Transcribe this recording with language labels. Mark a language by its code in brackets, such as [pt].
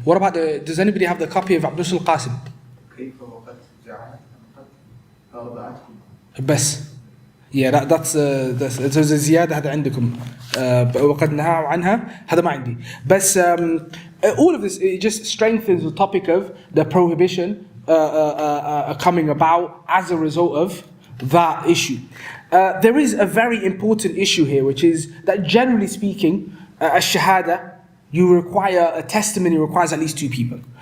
[en] What about does anybody have the copy of Abdul Qasim? [ar] كيف وقد زعمت أن قد أرضعتكما. بس. [en] Yeah, that's [ar] زيادة هذا عندكم. وقد نهاه عنها هذا ما عندي. [en] بس all of this, it just strengthens the topic of the prohibition coming about as a result of that issue. There is a very important issue here, which is that generally speaking, ash-shahada, a testimony requires at least 2 people.